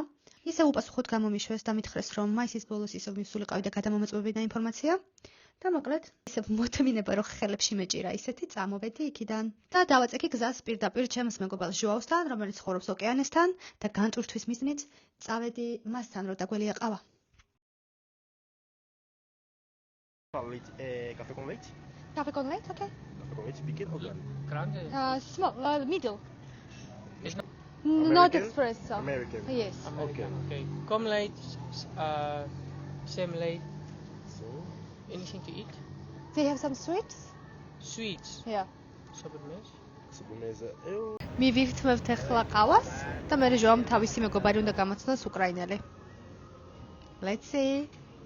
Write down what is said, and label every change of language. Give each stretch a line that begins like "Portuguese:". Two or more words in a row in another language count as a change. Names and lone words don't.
Georgian: ისე უპასუხოდ გამომიშვეს და მითხრეს, რომ მაისის ბოლოს ისევ მისულიყავი და გადამომეწმებინა ინფორმაცია. და მოკლედ, ისე მოთმინება რომ ხელებში მეჭირა ისეთი წამოვედი იქიდან და დავაწექი გზას პირდაპირ ჩემს მეგობარ ჟოავსთან, რომელიც ცხოვრობს ოკეანესთან და განტვირთვის მიზნით წავედი მასთან, რომ დაგველი აყავა.
Galician: Café con leite? Café con leite, okay. Café con leite pequeno ou grande? Grande?
English: Small, middle. It's not Not American? espresso. American. Yes. American. Okay. Come late, same late. So, Anything to eat? They have some sweets? Sweets. Yeah.
Galician: Sobremesa? sobremesa eu
Georgian: მივირთმევთ ახლა ყავას და მე ჟოამ თავისი მეგობარი უნდა გამოცნოს უკრაინელი.
English: Let's see.